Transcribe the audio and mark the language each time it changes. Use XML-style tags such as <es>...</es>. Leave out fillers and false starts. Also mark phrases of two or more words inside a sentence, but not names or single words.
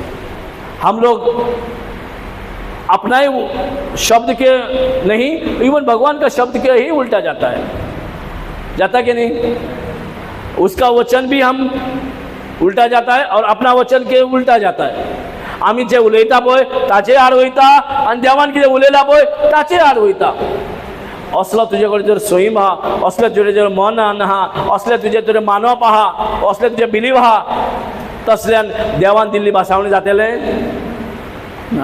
<hi>हम लोग अपना ही शब्द के नहीं, इवन भगवान का शब्द के ही उल्टा जाता है, जाता कि नहीं? उसका वचन भी हम उल्टा जाता है और अपना वचन के उल्टा जाता है।</hi> <kok>आम्ही जे उलयता पळय ताचे आड वयता आणि देवान कितें उलयला पळय ताचे आड वयता। असलो तुजे कडेन जर सैम आहा, असले तुजे जर मन आहा, असले तुजे तुजे मानप आहा, असले तुजे बिलीव आहा, तसल्यान देवान दिल्ली भासावणी जातले ना।</kok>